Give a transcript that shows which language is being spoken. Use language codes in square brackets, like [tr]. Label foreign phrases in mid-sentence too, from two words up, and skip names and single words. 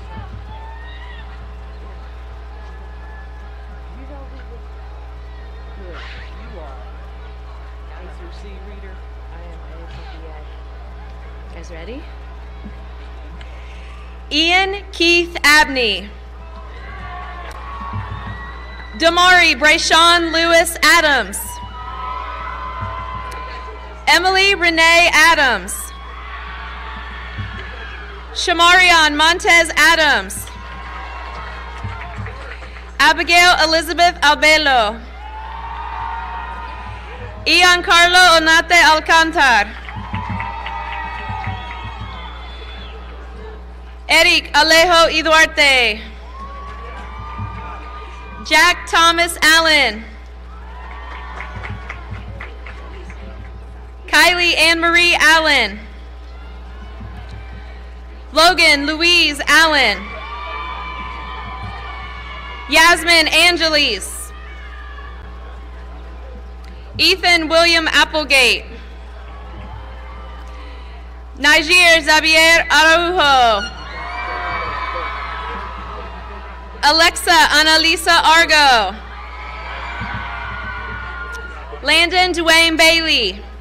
[en] You know who this? Good. You are. Is your C reader? You guys ready? Ian Keith Abney. Damari Brayshawn Lewis Adams. Emily Renee Adams. Shamarion Montez Adams. Abigail Elizabeth Albelo. Ian Carlo Onate Alcantar. Eric Alejo Iduarte. Jack Thomas Allen. Kylie Ann Marie Allen. Logan Louise Allen. Yasmin Angeles. Ethan William Applegate. Niger Xavier Araujo. Alexa Annalisa Argo. Landon Dwayne Bailey.